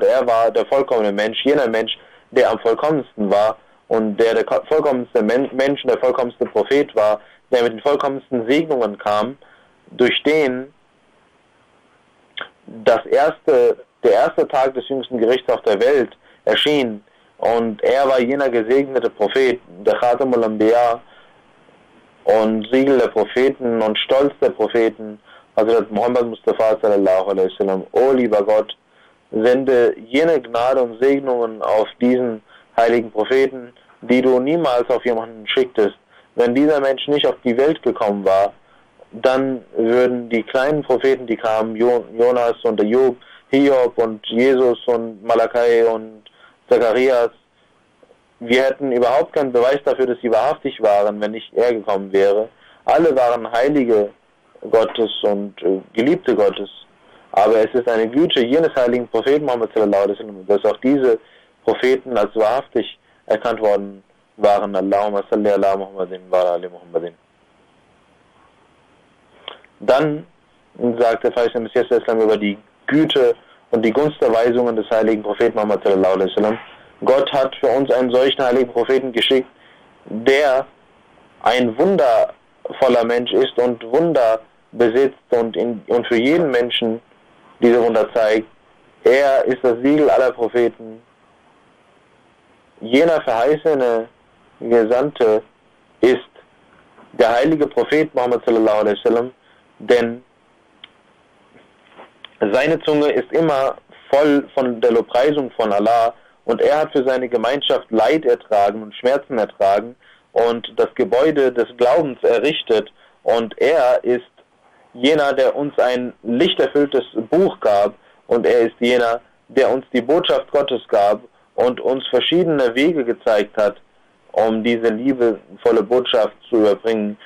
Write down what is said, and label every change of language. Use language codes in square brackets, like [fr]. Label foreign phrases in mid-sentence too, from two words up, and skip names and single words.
[de] Er war der vollkommene Mensch, jener Mensch, der am vollkommensten war und der vollkommenste Mensch und der vollkommenste Prophet war, der mit den vollkommensten Segnungen kam, durch den der erste Tag des jüngsten Gerichts auf der Welt erschien. Und er war jener gesegnete Prophet, der [ar] خاتم الأنبياء [de] und Siegel der Propheten und Stolz der Propheten, Hazrat Muhammad Mustafa [ar] صلى الله عليه وسلم. [de] O lieber Gott, sende jene Gnade und Segnungen auf diesen heiligen Propheten, die du niemals auf jemanden schicktest. Wenn dieser Mensch nicht auf die Welt gekommen war, dann würden die kleinen Propheten, die kamen, Jonas und Ayub, Hiob und Jesus und Malachi und Zacharias, wir hätten überhaupt keinen Beweis dafür, dass sie wahrhaftig waren, wenn nicht er gekommen wäre. Alle waren Heilige Gottes und Geliebte Gottes. Aber es ist eine Güte jenes heiligen Propheten Muhammad [ar] صلى الله عليه وسلم, [de] dass auch diese Propheten als wahrhaftig erkannt worden waren. [ar] اللهم صل على محمد وعلى آل محمد. [de] Dann sagt der verheißene Messias über die Güte und die Gunsterweisungen des heiligen Propheten Muhammad [ar] صلى الله عليه وسلم. [de] Gott hat für uns einen solchen heiligen Propheten geschickt, der ein wundervoller Mensch ist und Wunder besitzt und für jeden Menschen diese Wunder zeigt. Er ist das Siegel aller Propheten. Jener verheißene Gesandte ist der heilige Prophet Muhammad [ar] صلى الله عليه وسلم, [de] denn seine Zunge ist immer voll von der Lobpreisung von Allah und er hat für seine Gemeinschaft Leid ertragen und Schmerzen ertragen und das Gebäude des Glaubens errichtet und er ist jener, der uns ein lichterfülltes Buch gab und er ist jener, der uns die Botschaft Gottes gab und uns verschiedene Wege gezeigt hat, um diese liebevolle Botschaft zu überbringen.